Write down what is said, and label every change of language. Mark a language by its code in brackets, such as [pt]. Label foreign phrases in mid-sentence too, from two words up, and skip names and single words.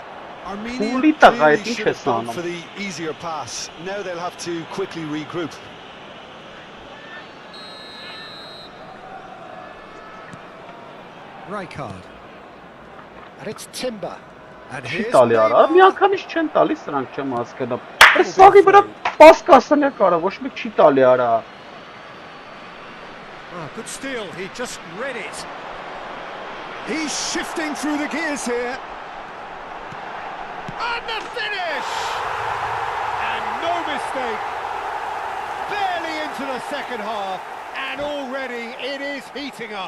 [en] Armenia Fully clearly should have gone for the easier pass. Now they'll have to quickly regroup. Rijkaard. And it's Timber. And [hy] Չի [en] here's [hy] տալի արա, [en] Neymar. [hy] միանգամից չեն տալի սրանք չեմ հասկանում։ Այս սաղի վրա պաս կասել է կարա, ոչ մեկ չի տալի արա։ [en] Oh, good steal, he just read it. He's shifting through the gears here. And the finish! And no mistake. Barely into the second half, and already it is heating up.